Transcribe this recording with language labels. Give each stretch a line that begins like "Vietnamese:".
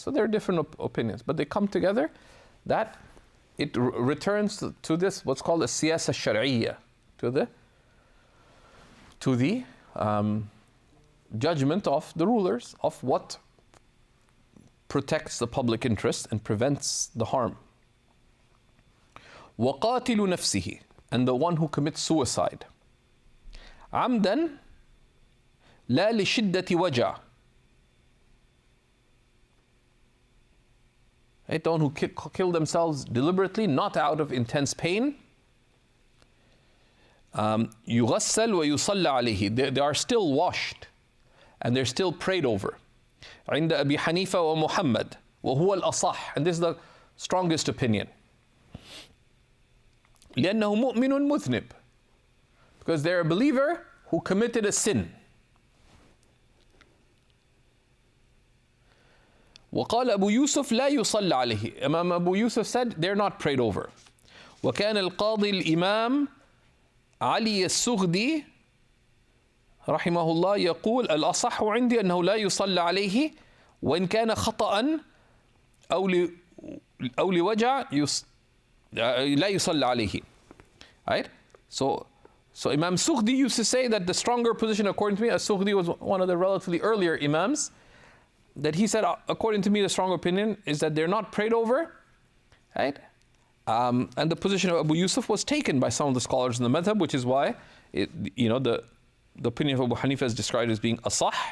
English: So there are different opinions, but they come together, that it returns to this, what's called a siyasa shar'iyya, to the judgment of the rulers of what protects the public interest and prevents the harm.
Arabic: وَقَاتِلُ نَفْسِهِ,
English: and the one who commits suicide.
Arabic: عَمْدًا لَا لِشِدَّةِ وَجَعٍ, right?
English: The one who kill themselves deliberately, not out of intense pain.
Arabic: يُغَسَّلْ وَيُصَلَّ عَلَيْهِ,
English: they are still washed and they're still prayed over.
Arabic: عند أبي حنيفة ومحمد وهو الأصح,
English: and this is the strongest opinion.
Arabic: لأنه مؤمن مذنب,
English: because they're a believer who committed a sin.
Arabic: وقال أبو يوسف لا يصلى عليه,
English: Imam Abu Yusuf said they're not prayed over.
Arabic: وكان القاضي الإمام علي السغدي رحمه الله يقول الأصح عندي أنه لا يصلى عليه وإن كان خطأ أو لوجع لا يصلى عليه.
English: Right? So Imam Sughdi used to say that the stronger position, according to me, as Sughdi was one of the relatively earlier Imams, that he said, according to me, the strong opinion is that they're not prayed over, right? And the position of Abu Yusuf was taken by some of the scholars in the madhab, which is why the opinion of Abu Hanifa is described as being asah.